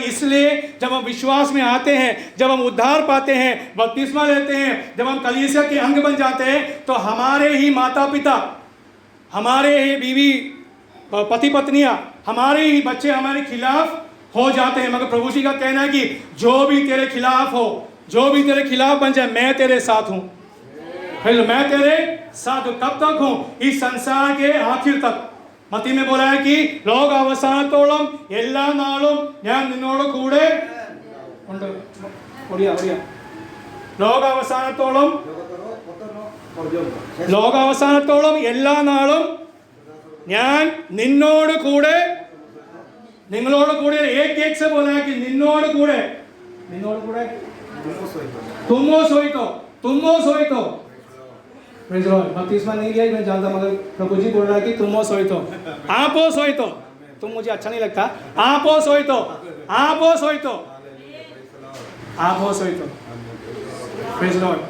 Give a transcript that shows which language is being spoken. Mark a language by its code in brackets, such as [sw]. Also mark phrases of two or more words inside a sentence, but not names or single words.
[hi] इसलिए जब हम विश्वास में आते हैं, जब हम उद्धार पाते हैं, बपतिस्मा लेते हैं, जब हम कलीसिया के अंग बन जाते हैं, तो हमारे ही माता पिता, हमारे ही बीवी पति पत्नियां, हमारे ही बच्चे हमारे खिलाफ हो जाते हैं। मगर प्रभु जी का कहना है कि जो भी तेरे खिलाफ हो, जो भी तेरे खिलाफ बन जाए, मैं तेरे साथ हूँ। फिर मैं तेरे साथ हूँ। कब तक हूँ? इस संसार के आखिर तक। मती में बोला है कि लोग [ml] അവസാനത്തോളം എല്ലാ നാളും ഞാൻ നിന്നോട് കൂടെ ഉണ്ട്। ലോക അവസാനത്തോളം എല്ലാ നാളും ഞാൻ നിന്നോട് കൂടെ, നിങ്ങളോട് കൂടെ। [hi] एक से बोला है कि [ml] നിന്നോട് കൂടെ, [or] ତୁମ ସହିତ। [hi] बपतिस्मा नहीं लिया मैं जानता, मगर प्रभु जी बोल रहा है कि [or] ତୁମ ସହିତ, ଆପଣ ସହିତ। [hi] तुम मुझे अच्छा नहीं लगता। [or] ଆପଣ ସହିତ। [en] Praise the Lord.